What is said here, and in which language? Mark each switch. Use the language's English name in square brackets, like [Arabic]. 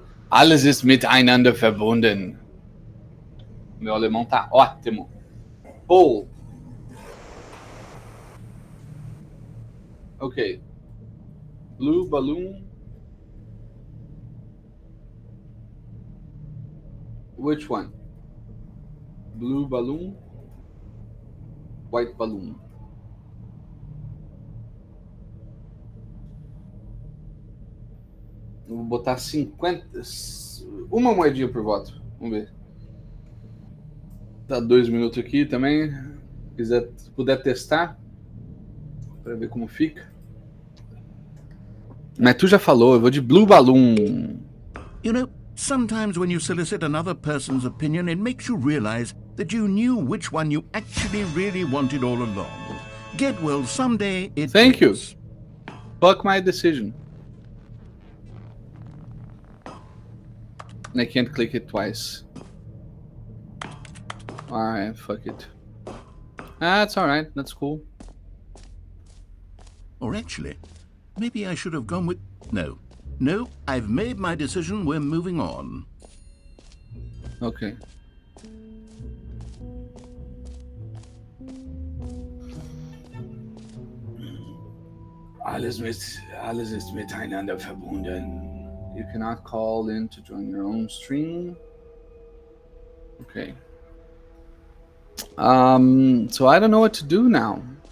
[German] Alles ist miteinander verbunden. [Portuguese] Meu alemão tá ótimo. Poll. [English] Okay. Blue balloon. Which one? Blue balloon. White balloon. [Portuguese] Vou botar 50. Uma moedinha por voto. Vamos ver. Tá 2 minutos aqui também. Se puder testar. Pra ver como fica. Mas tu já falou, eu vou de blue balloon. [English] You know, sometimes when you solicit another person's opinion, it makes you realize that you knew which one you actually really wanted all along. Get well someday. Thank you. Fuck my decision. And I can't click it twice. Alright, fuck it. That's alright, that's cool. Or actually, maybe I should have gone with... No, I've made my decision, we're moving on. Okay. [German] Alles ist miteinander verbunden. [English] You cannot call in to join your own stream. Okay. So I don't know what to do now.